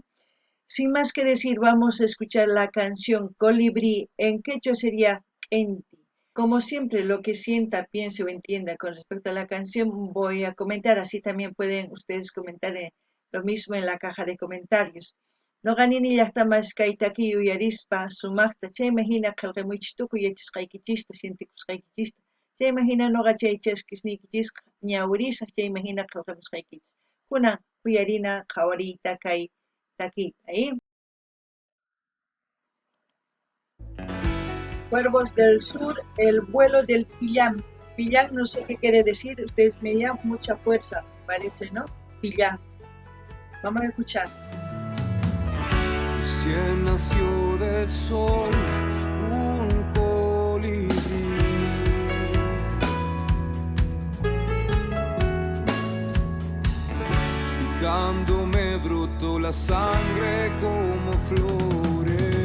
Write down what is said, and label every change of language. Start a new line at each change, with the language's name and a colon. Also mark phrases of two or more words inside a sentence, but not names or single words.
Spanish: Sin más que decir, vamos a escuchar la canción Colibrí, en quechua sería Enti. Como siempre, lo que sienta, piense o entienda con respecto a la canción voy a comentar, así también pueden ustedes comentar lo mismo en la caja de comentarios.
Quechua: No ganini llaqtamas kaytaki uyarispa sumaqta chaymahina qillqamuychis tukuy yachasqaykichista sintikusqaykichista chaymahina noqa chay chaskisniykichisqa ñawirisaq chaymahina qillqamusqaykichis kunan uyarina qhawariyta kay takiyta.
Spanish: Cuervos del Sur, el vuelo del Pillán. Pillán no sé qué quiere decir, ustedes me dan mucha fuerza, parece, ¿no? Pillán. Vamos a escuchar. Recién nació del sol un colibrí, picando me brotó la sangre como flores,